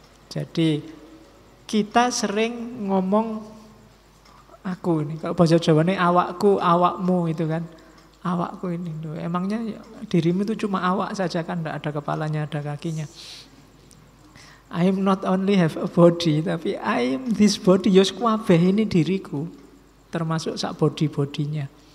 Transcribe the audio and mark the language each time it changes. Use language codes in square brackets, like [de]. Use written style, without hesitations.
[id] Jadi kita sering ngomong aku ini, kalau bahasa Jawa ini awakku, awakmu itu kan. Awakku ini, emangnya dirimu itu cuma awak saja kan, tidak ada kepalanya, ada kakinya. [en] I am not only have a body, [id] tapi [en] I am this body. [id] Yos kabeh ini diriku, termasuk sak body-bodinya.